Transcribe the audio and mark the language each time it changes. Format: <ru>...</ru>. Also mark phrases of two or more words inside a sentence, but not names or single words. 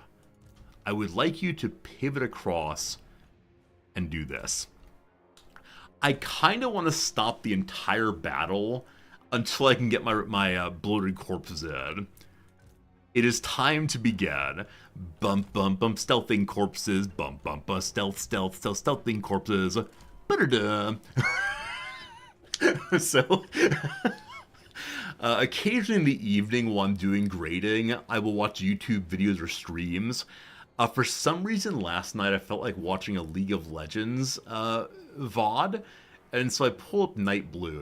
<en>I would like you to pivot across and do this. I kind of want to stop the entire battle until I can get my bloated corpses in. It is time to begin. Bump, bump, bump, stealthing corpses. Bump, bump, bump, stealthing corpses. Ba-da-da. So, occasionally in the evening while I'm doing grading, I will watch YouTube videos or streams. For some reason last night I felt like watching a League of Legends VOD, and so I pull up Night Blue.</en>